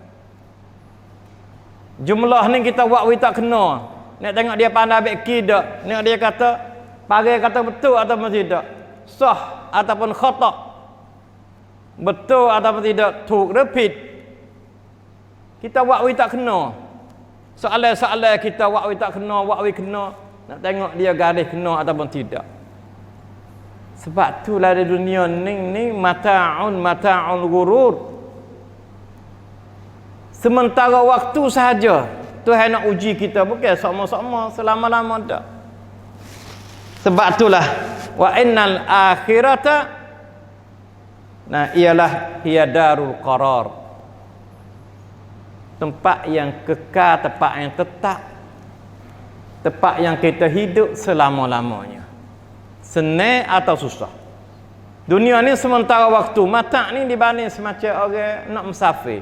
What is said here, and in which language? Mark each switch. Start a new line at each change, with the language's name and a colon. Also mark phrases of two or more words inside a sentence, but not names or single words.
Malay: Jumlah ni kita wak tak kena, nak tengok dia pandai baik tidak, nak dia kata pakai kata betul ataupun tidak, sah ataupun khata', betul ataupun tidak,
Thai: ถูก หรือ ผิด.
Malay: Kita wak tak kena. Soalan-soalan kita wak tak kena, wak kena. nak tengok dia garis kena ataupun tidak. Sebab itulah di dunia ni
Arabic: متاع غرور.
Malay: Sementara waktu sahaja Tuhan nak uji kita, bukan sama-sama selama-lama dak. Sebab itulah
Arabic: وإن الآخرة,
Malay: nah ialah
Arabic: هي دار القرار,
Malay: tempat yang kekal, tempat yang tetap, tempat yang kita hidup selama-lamanya, senang atau susah. Dunia ni sementara waktu, mata ni dibanding semacam orang nak musafir.